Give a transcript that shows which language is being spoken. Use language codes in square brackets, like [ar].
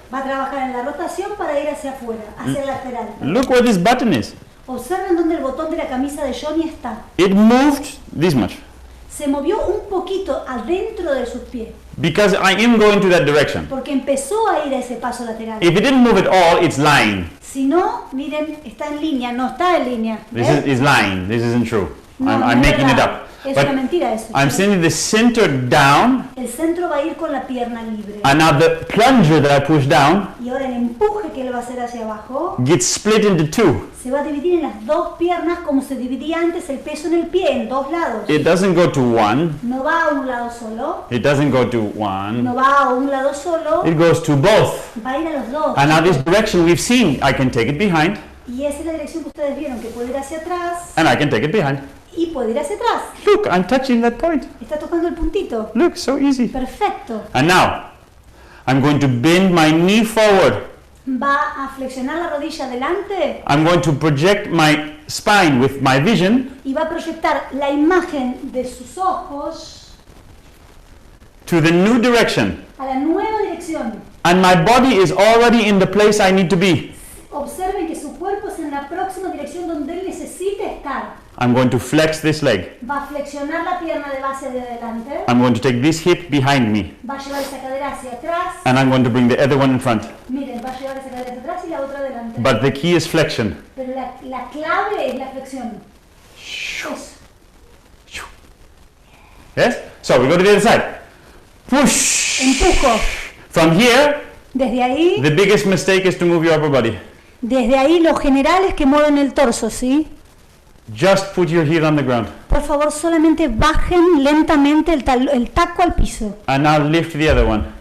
[es] Va a trabajar en la rotación para ir hacia afuera, hacia el lateral. [en] Look where this button is. [es] Observen dónde el botón de la camisa de Jonny está. [en] It moved this much. [es] Se movió un poquito adentro de sus pies, [en] Because I am going to that direction. [es] porque empezó a ir a ese paso lateral. [en] If it didn't move at all, it's lying. [es] Si no, miren, está en línea, no está en línea. [en] This [es] ¿Ves? [en] is lying. This isn't true. [es] No, [en] I'm [es] no es [en] making it [es] verdad. [en] up. [es] Es [en] But [es] una mentira eso. [en] I'm sending the center down, [es] El centro va a ir con la pierna libre. [en] and now the plunger that I push down [es] Y ahora el empuje que él va a hacer hacia abajo [en] gets split into two. [es] se va a dividir en las dos piernas como se dividía antes el peso en el pie, en dos lados. [en] It doesn't go to one. [es] No va a un lado solo, [en] It doesn't go to one. [es] no va a un lado solo, [en] It goes to both. [es] va a ir a los dos. [en] And now this direction we've seen, I can take it behind, [es] Y esa es la dirección que ustedes vieron, que puede ir hacia atrás [en] and I can take it behind. [es] y puede ir hacia atrás. [en] Look, I'm touching that point. [es] Está tocando el puntito. [en] Look, so easy. [es] Perfecto. [en] And now, I'm going to bend my knee forward. [es] Va a flexionar la rodilla adelante [en] I'm going to project my spine with my vision [es] y va a proyectar la imagen de sus ojos [en] to the new direction. [es] a la nueva dirección. [en] And my body is already in the place I need to be. [es] Observen que su cuerpo es en la próxima dirección donde él necesita estar. [en] I'm going to flex this leg. [es] Va a flexionar la pierna de base de adelante, [en] I'm going to take this hip behind me. [es] va a llevar esa cadera hacia atrás. [en] And I'm going to bring the other one in front. [es] Miren, va a llevar esa cadera hacia atrás y la otra adelante. [en] But the key is flexion. [es] Pero la clave es la flexión. Eso. [en] Yes? So we go to the other side. Push. [es] Empujo. [en] From here, [es] Desde ahí, [en] the biggest mistake is to move your upper body. [es] desde ahí lo general es que mueven el torso, ¿sí? [en] Just put your heel on the ground. [es] Por favor, solamente bajen lentamente el taco al piso. [en] And now lift the other one.